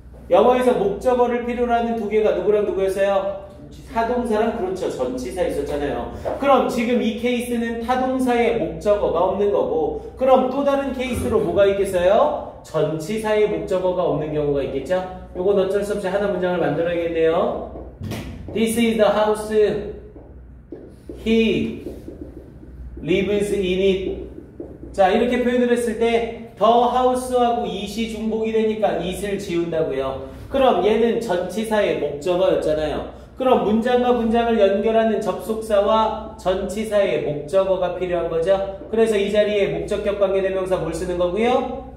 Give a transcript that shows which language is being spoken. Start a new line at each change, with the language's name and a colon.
Korean: 영어에서 목적어를 필요로 하는 두 개가 누구랑 누구였어요? 타동사랑 그렇죠. 전치사 있었잖아요. 그럼 지금 이 케이스는 타동사에 목적어가 없는 거고 그럼 또 다른 케이스로 뭐가 있겠어요? 전치사에 목적어가 없는 경우가 있겠죠? 요건 어쩔 수 없이 하나 문장을 만들어야겠네요.
English: This is the house he lives in it.
Korean: 자, 이렇게 표현을 했을 때 the house하고 it이 중복이 되니까 it을 지운다고요. 그럼 얘는 전치사의 목적어였잖아요. 그럼 문장과 문장을 연결하는 접속사와 전치사의 목적어가 필요한 거죠. 그래서 이 자리에 목적격 관계대명사 뭘 쓰는 거고요?